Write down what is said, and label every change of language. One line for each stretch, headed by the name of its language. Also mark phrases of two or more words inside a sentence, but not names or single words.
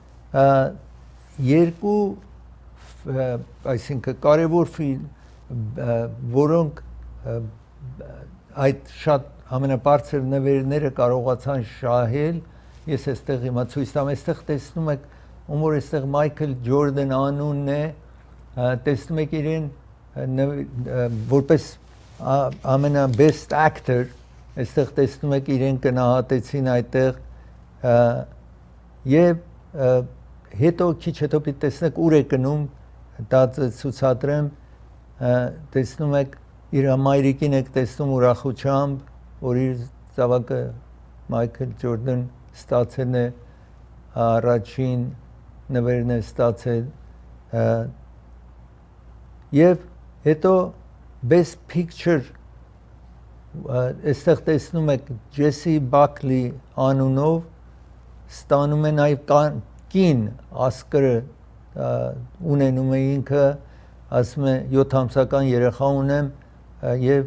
Armenian: երկու այսինքն կարևոր ֆիլմ որոնք այդ շատ ամենաբարձր նվերները կարողացան շահել ես այստեղ հիմա ցույց տամ այստեղ տեսնում եք ում որ այստեղ Մայքլ Ջորդան անունն է տեսնում եք իրեն որպես ամենա
English: best actor
Armenian: այստեղ տեսնում եք իրեն գնահատեցին այդտեղ եւ հետո քիչ հետո պիտի տեսնեք ուր է գնում, դա ցուցադրեմ, տեսնում եք իր մայրիկին եք տեսնում ուրախությամբ, որ իր զավակը Մայքլ Ջորդան ստացել է առաջին նվերն է ստացել եւ հետո
English: best picture
Armenian: այստեղ տեսնում եք Ջեսի Բաքլի անունով ստանում է նաեւ կին Ասկարը ունենում է ինքը ասում է 7 ամսական երեխա ունեմ եւ